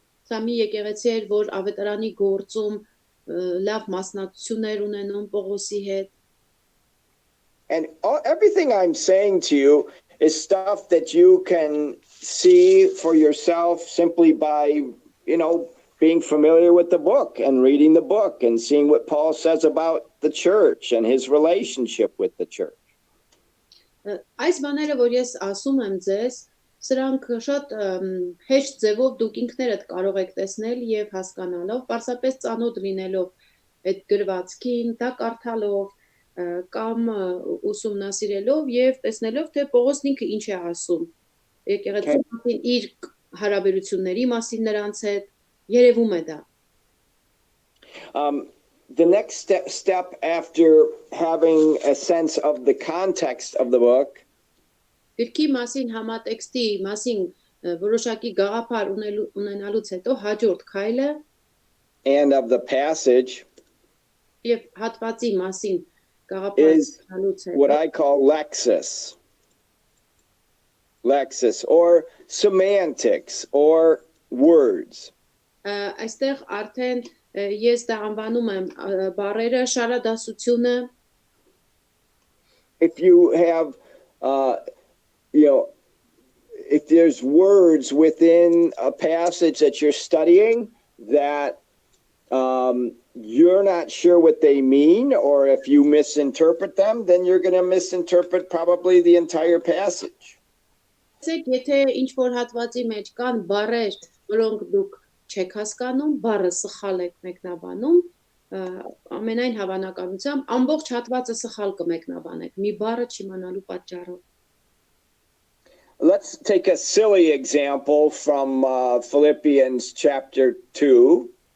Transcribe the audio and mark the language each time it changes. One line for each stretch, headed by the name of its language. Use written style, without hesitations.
Armenian: Սա մի եկեղեցի էր, որ ավետարանի գործում լավ մասնակցություններ ունենում Պողոսի հետ։
English: And everything I'm saying to you is stuff that you can see for yourself simply by, being familiar with the book and reading the book and seeing what Paul says about the church and his relationship with the church.
Armenian: Այս բաները, որ ես ասում եմ ձեզ, սրանք շատ հեշտ ձևով դուք ինքներդ կարող եք տեսնել եւ հասկանալով, պարզապես ծանոթ լինելով այդ գրվածքին, դա կարդալով կամ ուսումնասիրելով եւ տեսնելով թե Պողոսն ինքը ինչ է ասում եկեղեցու մասին իր հարաբերությունների մասին նրանց հետ երևում է դա.
English: The next step after having a sense of the context of the book
Armenian: Գրքի մասին համատեքստի մասին որոշակի գաղափար ունենալուց հետո հաջորդ քայլը
English: and of the passage
Armenian: եւ հատվածի մասին գաղափար ունենալուց
English: what
Armenian: հետո
English: I call lexis or semantics or words.
Armenian: Այստեղ արդեն ես դա անվանում եմ բառերը շարադասությունը.
English: If you have if there's words within a passage that you're studying that you're not sure what they mean, or if you misinterpret them, then you're going to misinterpret probably the entire passage.
Armenian: Եթե ինչ-որ հատվածի մեջ կան բառեր, որոնք դուք չեք հասկանում, բառը սխալ եք մեկնաբանում, ամենայն հավանականությամբ ամբողջ հատվածը սխալ կմեկնաբանեք, մի բառը չիմանալու պատճառով.
English: Let's take a silly example from Philippians chapter 2.